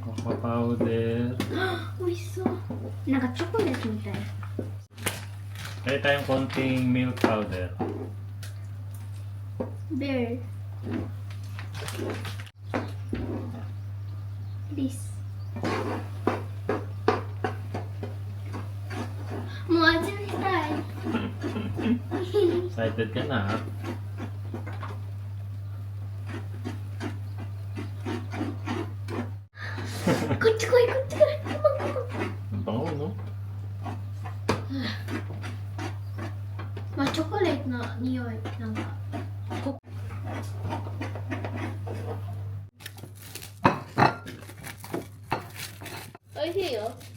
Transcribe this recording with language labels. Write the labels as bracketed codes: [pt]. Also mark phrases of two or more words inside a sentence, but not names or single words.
[en] Cocoa powder. [ja] 美味しそうなんかチョコレートみたい [tl] Kaya tayong konting milk powder. [ja] ベルリスもう味見したい [tl] Excited ka na, ha? [ja] こっち来いこっち来い [tl] Ang bango, no? [ja] まあチョコレートの匂いなんかこ美味しいよ